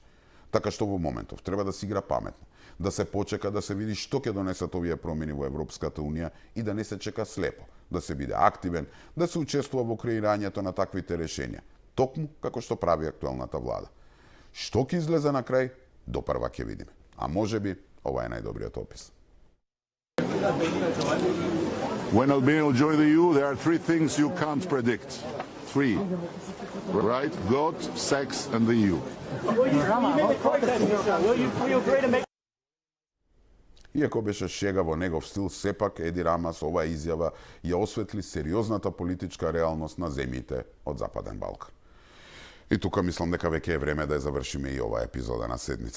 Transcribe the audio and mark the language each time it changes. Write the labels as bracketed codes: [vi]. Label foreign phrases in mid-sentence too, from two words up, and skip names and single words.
[mk] Така што во моментов треба да се игра паметно, да се почека да се види што ќе донесат овие промени во Европската Унија и да не се чека слепо, да се биде активен, да се учествува во креирањето на таквите решенија, токму како што прави актуелната влада. Што ќе излезе на крај, допрва ќе видиме. А можеби ова е најдобриот опис. [en] When Albania will join the EU, there are three things you can't predict. Three. Right? God, sex, and the EU. [mk] Иако беше шега во негов стил, сепак Еди Рама со оваа изјава ја осветли сериозната политичка реалност на земјите од Западен Балкан. И тука мислам дека веќе е време да ја завршиме и оваа епизода на седница.